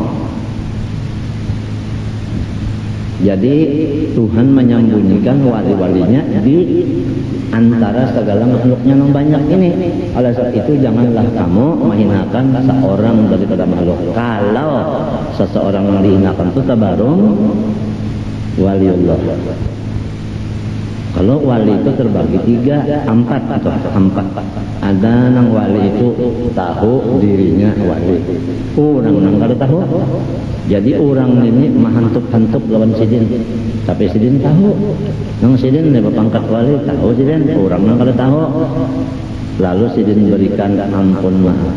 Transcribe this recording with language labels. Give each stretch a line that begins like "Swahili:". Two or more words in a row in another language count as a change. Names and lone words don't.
Indonesian: Jadi Tuhan menyembunyikan wali-walinya di antara segala makhluknya yang banyak ini. Oleh sebab itu janganlah kamu menghinakan seorang daripada makhluk. Kalau seseorang yang dihinakan itu tabarung waliullah. Kalau wali itu terbagi 3, 4 atau 4. Ada nang wali itu tahu dirinya wali. Orang nang kada tahu.
Banjar: Jadi orang ini mahantup-hantup lawan sidin.
Indonesian: Tapi sidin tahu. Nang sidin lebih pangkat wali tahu sidin. Orang nang kada tahu. Lalu sidin berikan ampun maaf.